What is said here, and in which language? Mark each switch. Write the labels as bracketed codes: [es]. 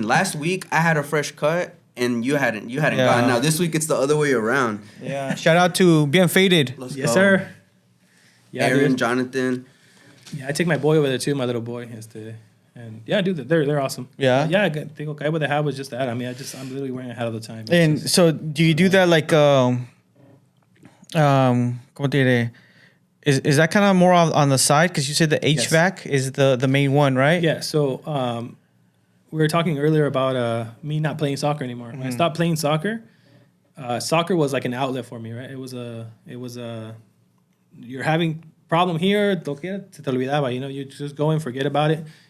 [en] Last week I had a fresh cut and you hadn't gone. Now this week it's the other way around. Yeah. Shout out to Bien Faded. Let's yes, go. sir. Yeah, Aaron, dude. Jonathan. Yeah, I take my boy over there too, my little boy. And yeah, dude, they're awesome. Yeah. Yeah, I think Guy with a Hat was just that. I mean, I'm literally wearing a hat all the time. And so, do you do that like [es] ¿cómo te diré? [en] Is that kind of more on the side? Because you said the HVAC is the main one, right? Yeah. So we were talking earlier about me not playing soccer anymore. When I stopped playing soccer, soccer was like an outlet for me, right? It was you're having problem here, [es] se te olvidaba, [en] you know, you just go and forget about it.